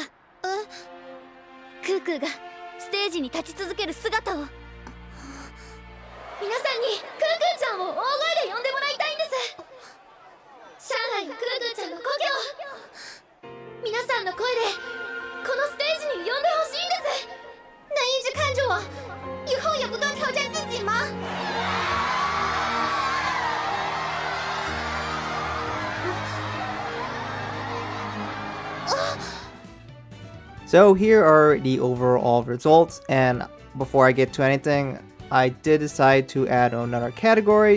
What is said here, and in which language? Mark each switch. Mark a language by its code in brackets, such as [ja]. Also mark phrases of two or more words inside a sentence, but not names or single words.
[ja] クークーがステージに立ち続ける姿を。皆さんにクークーちゃんを大声で呼んでもらいたいんです。上海のクークーちゃんの故郷。皆さんの声でこのステージに呼んでほしいんです。 [zh] 能一直看着我，以后也不断挑战自己吗？ [en] So here are the overall results, and before I get to anything, I did decide to add another category.